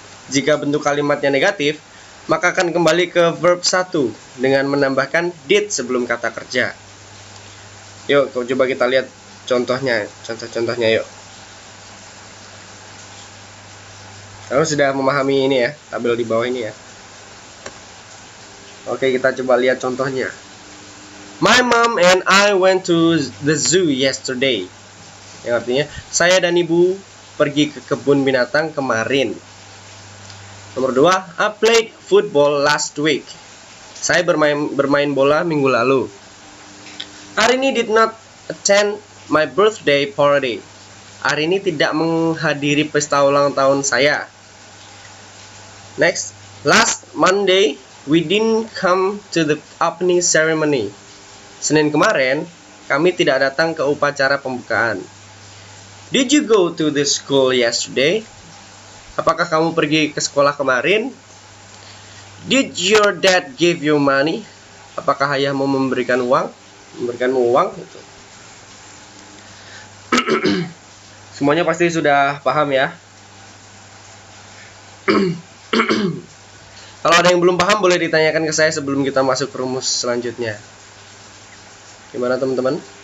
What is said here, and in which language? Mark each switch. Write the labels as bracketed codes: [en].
[id] Jika bentuk kalimatnya negatif, maka akan kembali ke verb 1 dengan menambahkan did sebelum kata kerja. Yuk, coba kita lihat contohnya yuk. Kamu sudah memahami ini ya, tabel di bawah ini ya. Oke, kita coba lihat contohnya. [en] My mom and I went to the zoo yesterday. [id] Yang artinya, saya dan ibu pergi ke kebun binatang kemarin. Nomor 2, [en] I played football last week. [id] Saya bermain bola minggu lalu. [en] Arini did not attend my birthday party. [id] Arini tidak menghadiri pesta ulang tahun saya. [en] Next, last Monday we didn't come to the opening ceremony. [id] Senin kemarin, kami tidak datang ke upacara pembukaan. [en] Did you go to the school yesterday? [id] Apakah kamu pergi ke sekolah kemarin? [en] Did your dad give you money? [id] Apakah ayahmu memberikanmu uang? Gitu. Semuanya pasti sudah paham ya. Kalau ada yang belum paham boleh ditanyakan ke saya sebelum kita masuk ke rumus selanjutnya. Gimana teman-teman?